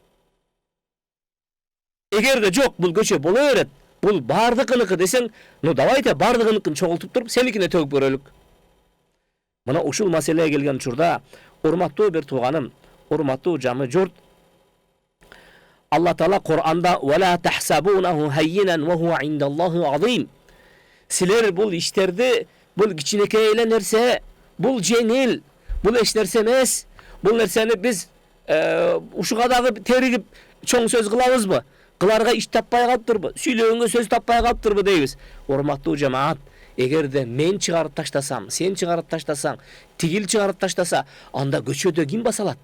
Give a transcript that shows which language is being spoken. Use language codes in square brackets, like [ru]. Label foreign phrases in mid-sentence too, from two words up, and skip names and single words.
[ky] Эгерде жок, бул көчө боло берет. Бул бардыкыныкы десең, [ru] ну давайте [ky] бардыкыныкын чогултуп туруп senikine төгүп көрөлүк. Мына ушул маселеге келген учурда, урматтуу бир тууганым, урматтуу жамы журт, Алла Таала Кур'анда [ar] "ولا تحسبونه هينا وهو عند الله عظيم". [ky] Силер бул иштерди, бул кичинекей эле нерсе, бул жеңил, бул эч нерсе эмес. Бул нерсени биз ушуга дагы теригип чоң сөз кылабызбы? Кыларга иш таппай калыптырбы? Сүйлөгөнгө сөз таппай калыптырбы дейбиз. Урматтуу жамаат, эгерде мен чыгарып таштасам, сен чыгарып таштасаң, тигил чыгарып таштаса, анда көчөдө ким баса алат?